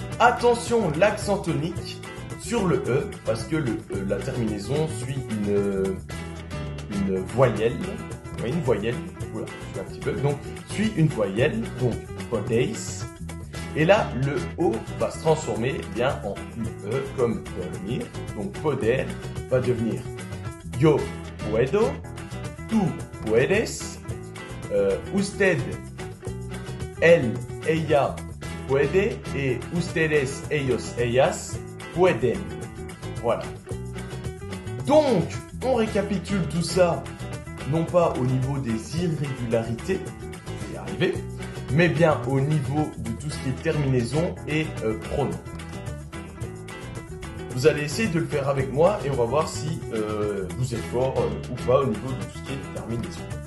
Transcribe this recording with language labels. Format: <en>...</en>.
<fr>Attention, l'accent tonique sur le E, parce que la terminaison suit une voyelle. Oui, une voyelle. Oula, je suis un petit peu. Donc, suit une voyelle, donc podeis. Et là, le O va se transformer bien en UE, comme dormir. Donc, poder va devenir</fr> <es>yo puedo, tú puedes, usted, él, ella puede et ustedes, ellos, ellas pueden.</es> <fr>Voilà. Donc, on récapitule tout ça, non pas au niveau des irrégularités, je vais y arriver, mais bien au niveau de tout ce qui est terminaison et pronom. Vous allez essayer de le faire avec moi et on va voir si vous êtes fort ou pas au niveau de tout ce qui est terminaison.</fr>